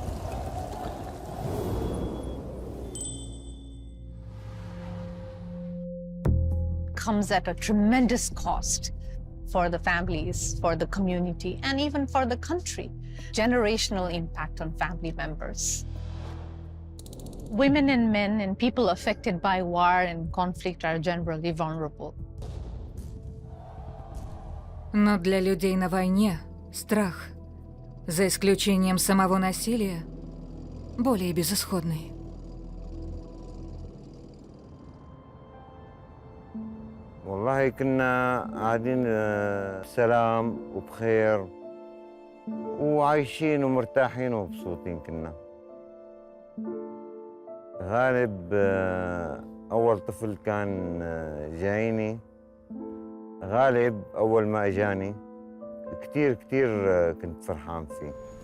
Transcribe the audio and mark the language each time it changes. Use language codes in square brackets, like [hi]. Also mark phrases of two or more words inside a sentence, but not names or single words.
[en] Comes at a tremendous cost for the families, for the community, and even for the country. Generational impact on family members. Women and men and people affected by war and conflict are generally vulnerable. [ru] Но для людей на войне страх, за исключением самого насилия, более безысходный. [ar] والله كنا قاعدين سلام وبخير وعايشين ومرتاحين ومبسوطين كنا. غالب أول طفل كان جايني، غالب أول ما إجاني كتير كنت فرحان فيه.